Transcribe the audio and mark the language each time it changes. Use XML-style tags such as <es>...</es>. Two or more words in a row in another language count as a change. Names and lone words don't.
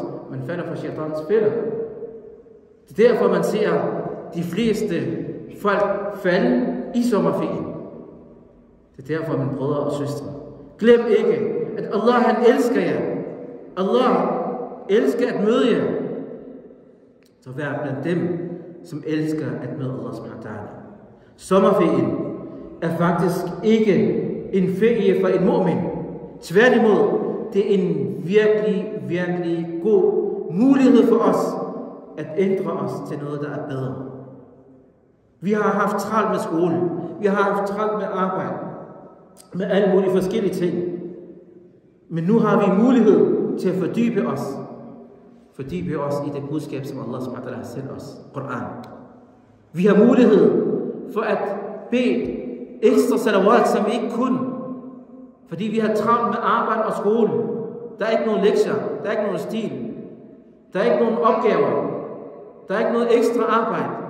<da>Man falder for shaitans fælder. Det er derfor, man ser de fleste folk falde i sommerferien. Det er derfor, mine brødre og søstre. Glem ikke, at Allah han elsker jer. Allah elsker at møde jer. Så vær blandt dem, som elsker at møde</da> <ar>Allah subhanahu wa ta'ala.</ar> <da>Sommerferien er faktisk ikke en ferie for en mu'min. Tværtimod, det er en virkelig, virkelig god mulighed for os at ændre os til noget, der er bedre. Vi har haft travlt med skole. Vi har haft travlt med arbejde. Med alle mulige forskellige ting. Men nu har vi mulighed til at fordybe os. Fordybe os i det budskab, som</da> <ar>Allah subhanahu wa ta'ala</ar> <da>har sendt os. Koran. Vi har mulighed for at bede ekstra salawat, som vi ikke kunne. Fordi vi har travlt med arbejde og skole. Der er ikke nogen lektier. Der er ikke nogen stil. Der er ikke nogen opgaver. Der er ikke noget ekstra arbejde.</da>